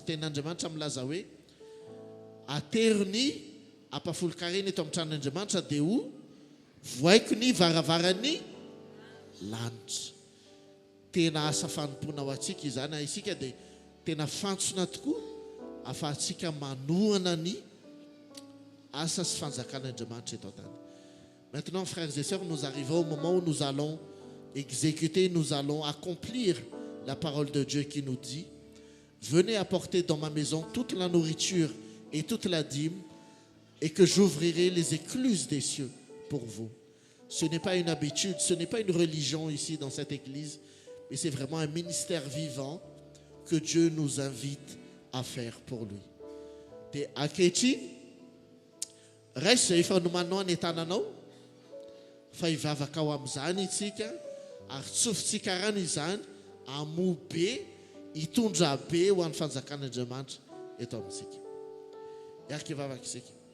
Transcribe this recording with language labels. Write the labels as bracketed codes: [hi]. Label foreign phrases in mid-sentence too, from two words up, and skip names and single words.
[mg] Tenin'Andriamanitra milaza hoe atero ny ampahafolo-karena eto amin'ny tranon'Andriamanitra dia ho voaiko ny varavaran'ny lanitra. Tena asa fanompoana ho antsika izany. Isika dia tena fantsona tokoa ahafahantsika manohana ny asa sy fanjakan'Andriamanitra eto an-tany. [fr] Maintenant, frères et sœurs, nous arrivons au moment où nous allons exécuter, nous allons accomplir la parole de Dieu qui nous dit: venez apporter dans ma maison toute la nourriture et toute la dîme, et que j'ouvrirai les écluses des cieux pour vous. Ce n'est pas une habitude, ce n'est pas une religion ici dans cette église, mais c'est vraiment un ministère vivant que Dieu nous invite à faire pour lui. [mg] Te akehitriny raiso izay efa nomanao ny tananao fa hivavaka ao amin'izany itsika ary tsofintsika rano izany amoa be hitondra be ho an'ny fanjakan'Andriamanitra eto amintsika. Iaraka hivavaka isika.